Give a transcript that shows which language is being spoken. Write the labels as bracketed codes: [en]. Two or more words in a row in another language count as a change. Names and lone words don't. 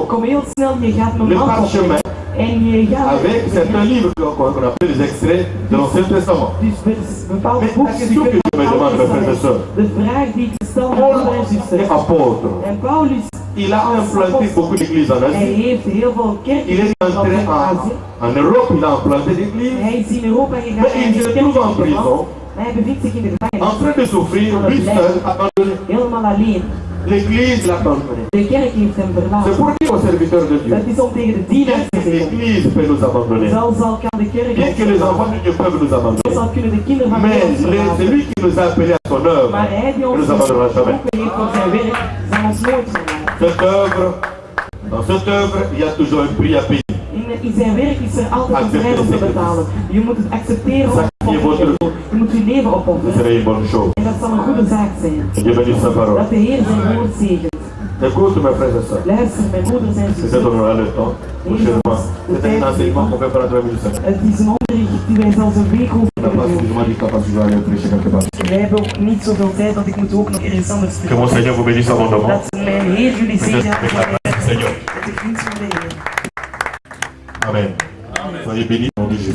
[nl] kom heel snel, je gaat mijn [fr] le [nl] man [fr] parchemin, [nl] en je gaat [fr] avec certains livres qu'on appelle les extraits de l'Ancien Testament. [nl] dus bepaalde [fr] Mais la [nl] boekstukken [fr] question que je me [nl] van [fr] demande, [nl] het [fr] mes frères et sœurs, [nl] De vraag die ik stel aan [fr] Paul [nl] broeder en [fr] est [nl] zuster. [fr] apôtre. [nl] En Paulus, [fr] Il a implanté beaucoup d'églises en [nl] hij [fr] Asie. [nl] heeft heel veel kerken [fr] Il est entré [nl] in Azië. [fr] en Europe, il a implanté des églises. [nl] Hij is in Europa gegaan [fr] Mais [nl] en [fr] il [nl] heeft [fr] se [nl] kerken [fr] trouve en prison, [nl] geplant. Maar hij bevindt zich in de [fr] en [nl] gevangenis. [fr] train de souffrir, lui seul, abandonné. [nl] Helemaal alleen. [fr] L'église l'a abandonné. [nl] De kerk heeft hem [fr] C'est [nl] verlaten. [fr] pour dire aux serviteurs de Dieu, [nl] Dat is om tegen de dienaars te zeggen. [fr] l'église peut nous abandonner. [nl] Zelfs al kan de kerk [fr] Bien [nl] ons [fr] que les [nl] verlaten. [fr] enfants de Dieu peuvent nous abandonner. [nl] Zelfs al kunnen de kinderen van [fr] Mais [nl] God ons verlaten. [fr] c'est lui qui nous a appelés à son œuvre. [nl] Maar hij die [fr] Il [nl] ons [fr] nous abandonnera jamais. [nl] geroepen heeft voor zijn werk, zal ons nooit verlaten. [fr] Cette œuvre, dans cette œuvre, il y a toujours un prix à payer. [nl] In zijn werk is er altijd een prijs om te betalen. Je moet het accepteren of opofferen. Je moet je leven [fr] Ce [nl] opofferen. [fr] serait une bonne chose. [nl] En dat zal een goede zaak zijn. [fr] Que Dieu bénisse sa parole. [nl] Dat de Heer zijn woord zegent. [fr] Écoute, mes frères et sœurs. [nl] Luister, mijn broeders en [fr] Peut-être [nl] zusters. [fr] on aura le temps prochainement. C'est un enseignement qu'on fait pendant 3 minutes. [nl] Het is een onderricht die wij zelfs een week over [fr] T'as pas [nl] kunnen doen. [fr] suffisamment dit pas si je vais aller prêcher quelque part. [nl] Wij hebben ook niet zoveel tijd, want ik moet ook nog ergens anders [fr] Que mon Seigneur vous bénisse abondamment. [nl] Dat mijn Heer jullie zegen [fr] Avec la grâce du Seigneur. [nl] met de gunst van de Heer. [fr] Amen. Soyez bénis au nom de Jésus.